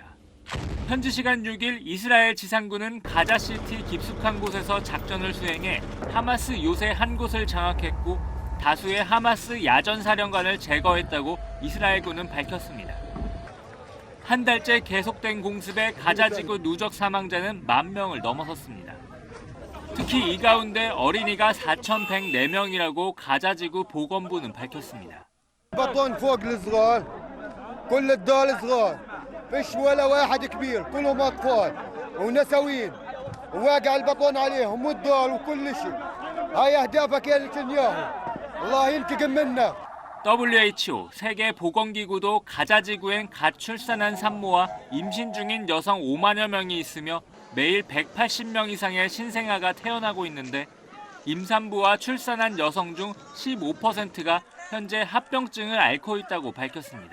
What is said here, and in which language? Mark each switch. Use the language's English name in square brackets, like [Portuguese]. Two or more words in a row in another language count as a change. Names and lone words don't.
[Korean] 현지 시간 6일 이스라엘 지상군은 가자시티 깊숙한 곳에서 작전을 수행해 하마스 요새 한 곳을 장악했고 다수의 하마스 야전 사령관을 제거했다고 이스라엘군은 밝혔습니다. 한 달째 계속된 공습에 가자지구 누적 사망자는 10,000명을 넘어섰습니다. 특히 이 가운데 어린이가 4,104명이라고 가자지구 보건부는 밝혔습니다. [Arabic] بطن فوق الصغار كل الدول صغار فيش ولا واحد كبير كلهم اطفال ونسوين وواقع البطن عليهم والدول وكل شيء هاي اهدافك يا نتنياهو الله ينتقم منا. [Korean] WHO 세계보건기구도 가자지구엔 가출산한 산모와 임신 중인 여성 5만여 명이 있으며 매일 180명 이상의 신생아가 태어나고 있는데 임산부와 출산한 여성 중 15%가 현재 합병증을 앓고 있다고 밝혔습니다.